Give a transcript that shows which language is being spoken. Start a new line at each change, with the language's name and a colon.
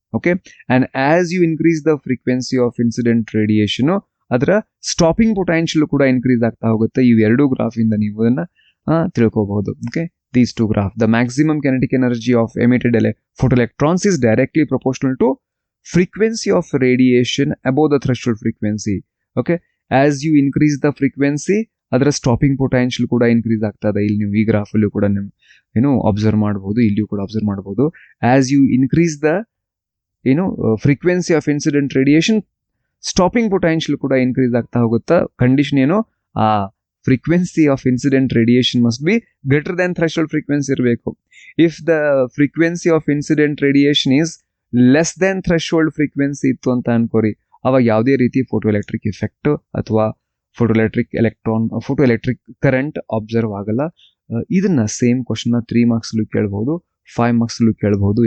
Kannada: Okay,
English: and as you increase the frequency of incident radiation,
Kannada: ಅದರ stopping potential ಕೂಡ increase ಆಗ್ತಾ ಹೋಗುತ್ತೆ. ಇವು ಎರಡು ಗ್ರಾಫಿಂದ ನೀವು ಅದನ್ನು ತಿಳ್ಕೋಬಹುದು. Okay,
English: these two graphs. The maximum kinetic energy of emitted photoelectrons is directly proportional to frequency of radiation above the threshold frequency. Okay, as you increase the frequency,
Kannada: ಅದರ stopping potential ಕೂಡ increase ಆಗ್ತದೆ. ಇಲ್ಲಿ ನೀವು ಈ graph ಅಲ್ಲೂ ಕೂಡ ನೀವು observe ಮಾಡಬಹುದು, ಇಲ್ಲಿಯೂ ಕೂಡ ಅಬ್ಸರ್ವ್ ಮಾಡಬಹುದು.
English: as you increase the frequency of incident radiation, stopping potential
Kannada: ಕೂಡ ಇನ್ಕ್ರೀಸ್ ಆಗ್ತಾ ಹೋಗುತ್ತಾ. ಕಂಡೀಷನ್ ಏನು, ಆ
English: frequency of incident radiation must be greater than threshold frequency
Kannada: ಇರಬೇಕು.
English: If the frequency of incident radiation is less than threshold frequency
Kannada: ಇತ್ತು ಅಂತ ಅನ್ಕೋರಿ, ಅವಾಗ ಯಾವುದೇ ರೀತಿ ಫೋಟೋ ಎಲೆಕ್ಟ್ರಿಕ್ ಎಫೆಕ್ಟ್ ಅಥವಾ ಫೋಟೋ ಎಲೆಕ್ಟ್ರಿಕ್ ಕರೆಂಟ್ ಅಬ್ಸರ್ವ್ ಆಗಲ್ಲ. ಇದನ್ನ ಸೇಮ್ ಕ್ವಶನ್ 3 marks ಕೇಳಬಹುದು, 5 marks ಕೇಳಬಹುದು.